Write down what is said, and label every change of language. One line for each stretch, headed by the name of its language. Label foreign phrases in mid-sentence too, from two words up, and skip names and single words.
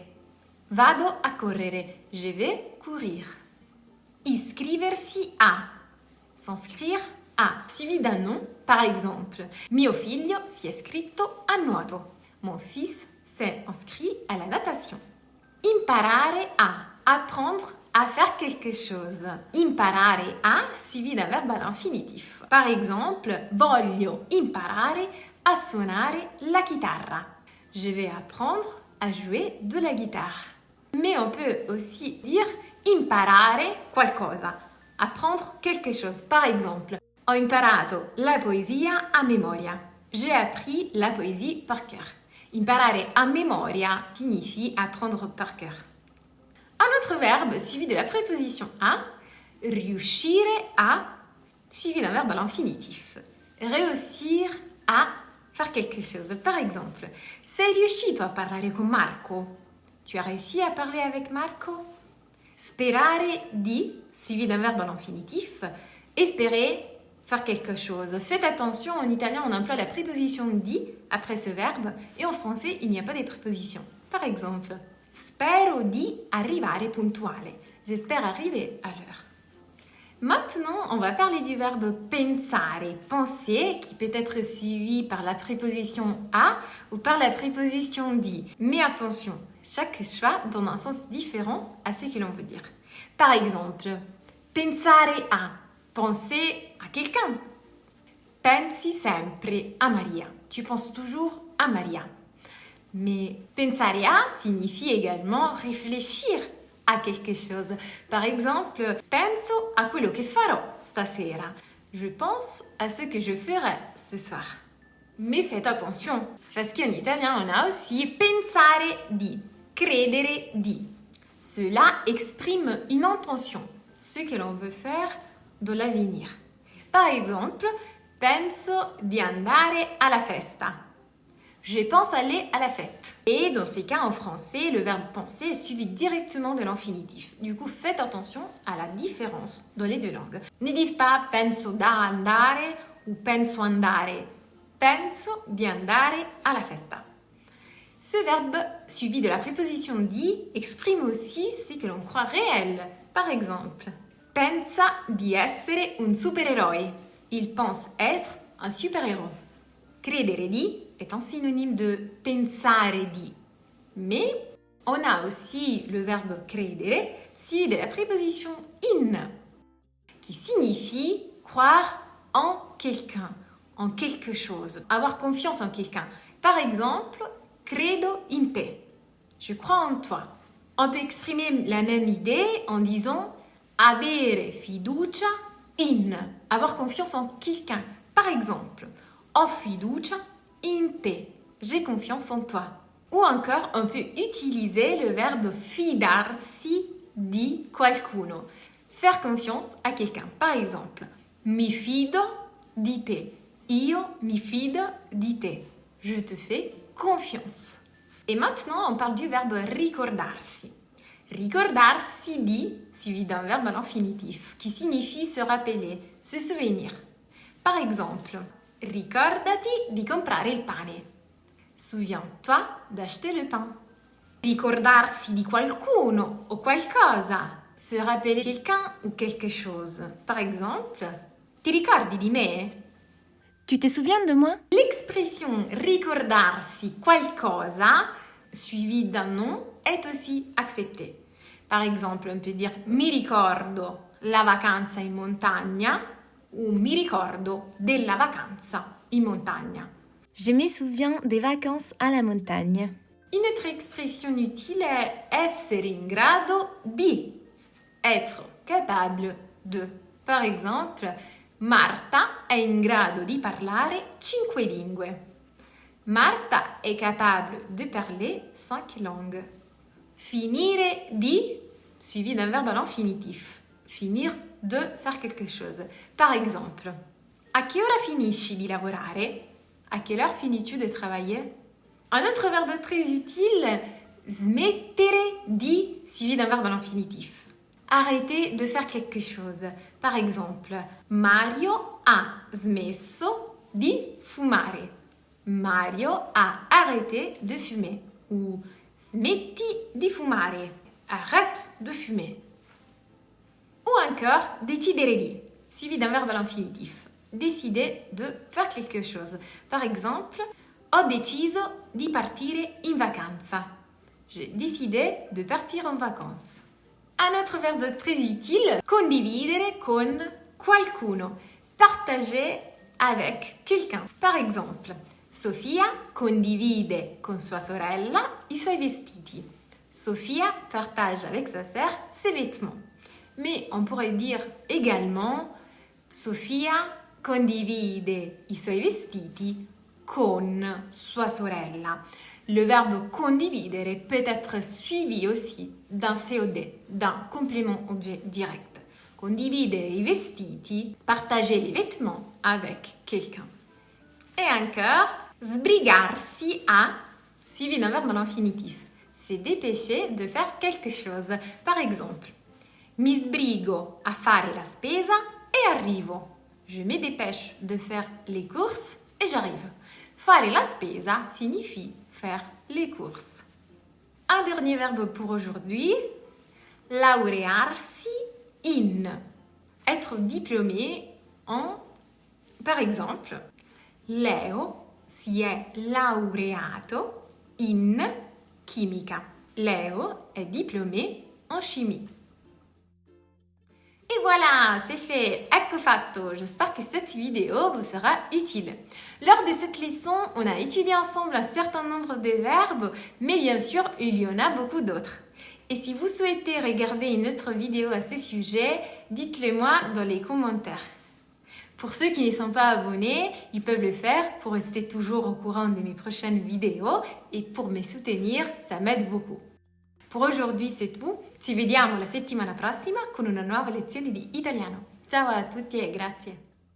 Italian: Vado a correre.
French: Je vais courir.
Italian: Iscriversi a.
French: S'inscrire a. Suivi d'un nom. Par exemple,
Italian: mio figlio si è iscritto a nuoto.
French: Mon fils s'est inscrit à la natation.
Italian: Imparare a.
French: Apprendre à faire quelque chose.
Italian: Imparare a
French: suivi d'un verbe à l'infinitif. Par exemple,
Italian: voglio imparare a suonare la chitarra.
French: Je vais apprendre à jouer de la guitare. Mais on peut aussi dire
Italian: imparare qualcosa.
French: Apprendre quelque chose. Par exemple,
Italian: ho imparato la poesia a memoria.
French: J'ai appris la poésie par cœur.
Italian: Imparare a memoria
French: signifie apprendre par cœur. Un autre verbe suivi de la préposition a,
Italian: riuscire a,
French: suivi d'un verbe à l'infinitif. Réussir à faire quelque chose. Par exemple,
Italian: sei riuscito a parlare con Marco?
French: Tu as réussi à parler avec Marco?
Italian: Sperare di,
French: suivi d'un verbe à l'infinitif. Espérer, faire quelque chose. Faites attention, en italien, on emploie la préposition di après ce verbe et en français, il n'y a pas de préposition. Par exemple,
Italian: spero di arrivare puntuale.
French: J'espère arriver à l'heure. Maintenant, on va parler du verbe pensare, penser, qui peut être suivi par la préposition a ou par la préposition di. Mais attention, chaque choix donne un sens différent à ce que l'on veut dire. Par exemple,
Italian: pensare a,
French: penser à quelqu'un.
Italian: Pensi sempre a Maria.
French: Tu penses toujours à Maria. Mais
Italian: pensare a
French: signifie également réfléchir à quelque chose. Par exemple,
Italian: penso a quello che farò stasera.
French: Je pense à ce que je ferai ce soir. Mais faites attention, parce qu'en italien, on a aussi
Italian: pensare di, credere di.
French: Cela exprime une intention, ce que l'on veut faire dans l'avenir. Par exemple,
Italian: penso di andare alla festa.
French: Je pense aller à la fête. Et dans ces cas, en français, le verbe penser est suivi directement de l'infinitif. Du coup, faites attention à la différence dans les deux langues. Ne dites pas
Italian: penso da andare ou penso andare. Penso di andare alla festa.
French: Ce verbe suivi de la préposition di exprime aussi ce que l'on croit réel. Par exemple,
Italian: pensa di essere un supereroe.
French: Il pense être un super-héros.
Italian: Credere di
French: est un synonyme de
Italian: pensare di.
French: Mais on a aussi le verbe credere suivi de la préposition in qui signifie croire en quelqu'un, en quelque chose, avoir confiance en quelqu'un. Par exemple,
Italian: credo in te.
French: Je crois en toi. On peut exprimer la même idée en disant
Italian: avere fiducia in.
French: Avoir confiance en quelqu'un. Par exemple,
Italian: ho fiducia in te.
French: J'ai confiance en toi. Ou encore, on peut utiliser le verbe
Italian: fidarsi di qualcuno.
French: Faire confiance à quelqu'un. Par exemple,
Italian: mi fido di te. Io mi fido di te.
French: Je te fais confiance. Et maintenant, on parle du verbe ricordarsi.
Italian: Ricordarsi di,
French: suivi d'un verbe à l'infinitif, qui signifie se rappeler, se souvenir. Par exemple,
Italian: ricordati di comprare il pane.
French: Souviens-toi d'acheter le pain.
Italian: Ricordarsi di qualcuno o qualcosa.
French: Se rappeler quelqu'un ou quelque chose. Par exemple,
Italian: ti ricordi di me?
French: Tu te souviens de moi? L'expression
Italian: ricordarsi qualcosa,
French: suivie d'un nom, est aussi acceptée. Par exemple, on peut dire
Italian: mi ricordo la vacanza in montagna
French: ou
Italian: mi ricordo della vacanza in montagna.
French: Je me souviens des vacances à la montagne. Une autre expression utile est
Italian: essere in grado di,
French: être capable de. Par exemple,
Italian: Marta è in grado di parlare 5 lingue.
French: Marta est capable de parler 5 langues.
Italian: Finire di,
French: suivi d'un verbe à l'infinitif. Finir de faire quelque chose. Par exemple,
Italian: a che ora finisci di lavorare?
French: À quelle heure finis-tu de travailler? Un autre verbe très utile,
Italian: smettere di,
French: suivi d'un verbe à l'infinitif. Arrêter de faire quelque chose. Par exemple,
Italian: Mario ha smesso di fumare.
French: Mario a arrêté de fumer.
Italian: Ou smetti di fumare.
French: Arrête de fumer. Ou encore,
Italian: decidere di,
French: suivi d'un verbe à l'infinitif. Décider de faire quelque chose. Par exemple,
Italian: ho deciso di partire in vacanza.
French: J'ai décidé de partir en vacances. Un autre verbe très utile,
Italian: condividere con qualcuno.
French: Partager avec quelqu'un. Par exemple,
Italian: Sofia condivide con sua sorella i suoi vestiti.
French: Sofia partage avec sa sœur ses vêtements. Mais on pourrait dire également
Italian: Sofia condivide i suoi vestiti con sua sorella.
French: Le verbe condividere peut être suivi aussi d'un COD, d'un complément objet direct.
Italian: Condividere i vestiti,
French: partager les vêtements avec quelqu'un. Et encore,
Italian: sbrigarsi a,
French: suivi d'un verbe à l'infinitif. C'est dépêcher de faire quelque chose. Par exemple,
Italian: mi sbrigo a fare la spesa e arrivo.
French: Je me dépêche de faire les courses et j'arrive.
Italian: Fare la spesa
French: signifie faire les courses. Un dernier verbe pour aujourd'hui,
Italian: laurearsi in.
French: Être diplômé en, par exemple,
Italian: Leo si è laureato in chimica.
French: Leo est diplômé en chimie. Et voilà, c'est fait,
Italian: ecco fatto.
French: J'espère que cette vidéo vous sera utile. Lors de cette leçon, on a étudié ensemble un certain nombre de verbes, mais bien sûr, il y en a beaucoup d'autres. Et si vous souhaitez regarder une autre vidéo à ce sujet, dites-le moi dans les commentaires. Pour ceux qui ne sont pas abonnés, ils peuvent le faire pour rester toujours au courant de mes prochaines vidéos et pour me soutenir, ça m'aide beaucoup. Per aujourd'hui c'est tout,
Italian: ci vediamo la settimana prossima con una nuova lezione di italiano. Ciao a tutti e grazie!